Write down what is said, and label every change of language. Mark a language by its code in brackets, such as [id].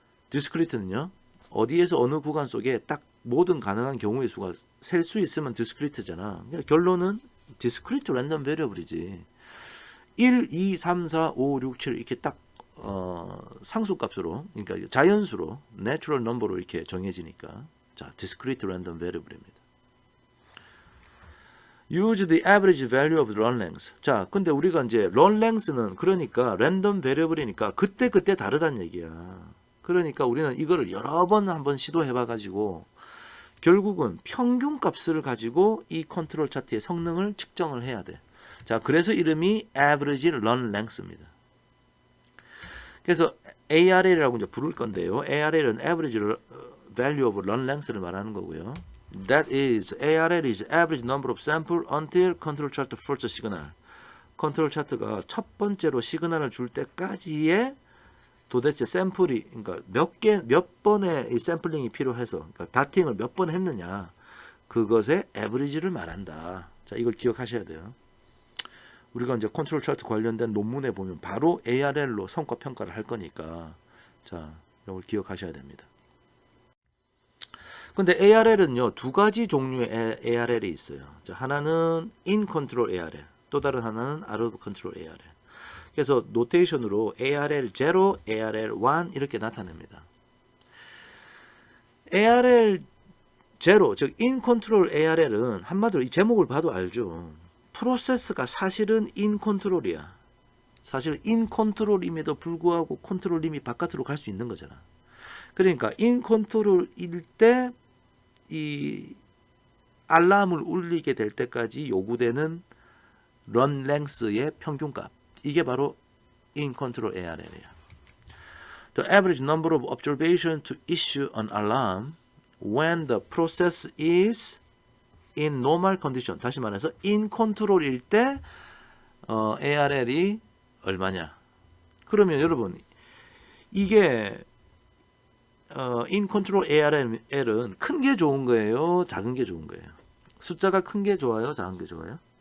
[ko] discrete는요, 어디에서 어느 구간 속에 딱 모든 가능한 경우의 수가 셀 수 있으면 discrete잖아. 그러니까 결론은 discrete random variable이지. 1, 2, 3, 4, 5, 6, 7 이렇게 딱 상수값으로, 그러니까 자연수로 natural number로 이렇게 정해지니까, 자, discrete random variable입니다. [en] Use the average value of run length. [ko] 자, 근데 우리가 이제 run length는 그러니까 랜덤 베리어블이니까 그때 다르다는 얘기야. 그러니까 우리는 이거를 여러 번 한번 시도해봐 가지고 결국은 평균 값을 가지고 이 컨트롤 차트의 성능을 측정을 해야 돼. 자, 그래서 이름이 average run length입니다. 그래서 ARL이라고 이제 부를 건데요. ARL은 average value of run length를 말하는 거고요. [en] That is, ARL is average number of sample until control chart first signal. [ko] 컨트롤 차트가 첫 번째로 시그널을 줄 때까지의 도대체 샘플이, 그러니까 몇 번의 이 샘플링이 필요해서, 그러니까 다팅을 몇 번 했느냐. 그것의 average를 말한다. 자, 이걸 기억하셔야 돼요. 우리가 이제 컨트롤 차트 관련된 논문에 보면 바로 ARL로 성과 평가를 할 거니까 자, 이걸 기억하셔야 됩니다. 근데 ARL은요, 두 가지 종류의 ARL이 있어요. 자, 하나는 in control ARL, 또 다른 하나는 out of control ARL. 그래서 노테이션으로 ARL 0, ARL 1 이렇게 나타냅니다. ARL 0, 즉 in control ARL은 한마디로 이 제목을 봐도 알죠. 프로세스가 사실은 in control이야. 사실 in control임에도 불구하고 컨트롤 림이 바깥으로 갈 수 있는 거잖아. 그러니까 in control일 때 이 알람을 울리게 될 때까지 요구되는 run length의 평균값, 이게 바로 in control ARL이야. [en] The average number of observations to issue an alarm when the process is in normal condition. [ko] 다시 말해서 in control일 때 ARL이 얼마냐. 그러면 여러분 이게 in control ARL은 큰 게 좋은 거예요? 작은 게 좋은 거예요? 숫자가 큰 게 좋아요? 작은 게 좋아요?